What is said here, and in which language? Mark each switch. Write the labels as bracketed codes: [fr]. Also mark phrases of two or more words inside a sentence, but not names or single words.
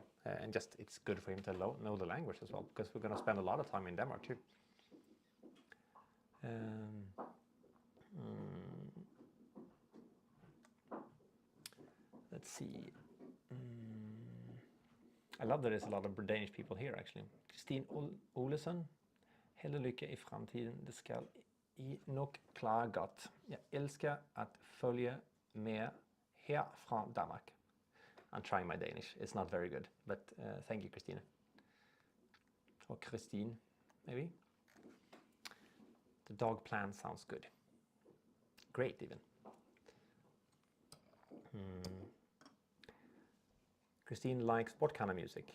[en] And just, it's good for him to know the language as well, because we're gonna spend a lot of time in Denmark too. Let's see. I love that there's a lot of Danish people here actually. Christine Olesen. [da] Hell og lykke i fremtiden. Det skal I nok klare godt. Jeg elsker at følge med her fra Danmark. [en] I'm trying my Danish. It's not very good, but thank you, Christine. Or Christine, maybe. The dog plan sounds good. Great, even. Christine likes what kind of music?